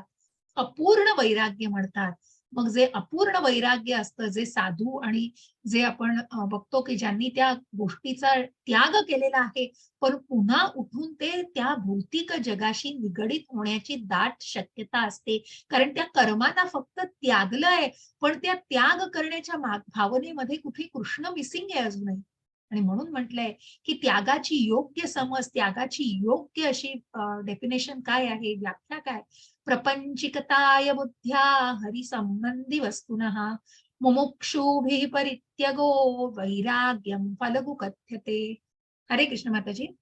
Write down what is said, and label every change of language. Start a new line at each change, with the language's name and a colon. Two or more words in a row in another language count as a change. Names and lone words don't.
Marathi: अपूर्ण वैराग्य म्हणतात. मग जे अपूर्ण वैराग्य असतं, जे साधू आणि जे आपण बघतो की ज्यांनी त्या गोष्टीचा त्याग केलेला आहे, पण पुन्हा उठून ते त्या भौतिक जगाशी निगडीत होण्याची दाट शक्यता असते. कारण त्या कर्मांना फक्त त्यागलंय, पण त्या त्याग करण्याच्या भावनेमध्ये कुठे कृष्ण मिसिंग आहे अजूनही. आणि म्हणून म्हटलंय की त्यागाची योग्य समज, त्यागाची योग्य अशी डेफिनेशन काय आहे, व्याख्या काय?
Sanskrit: प्रपंचिकताय बुद्ध्या हरिसंबंधी वस्तुनः मुमुक्षुभिः परित्यगो वैराग्यम फलगु कथ्यते. हरे कृष्ण
Marathi: माताजी.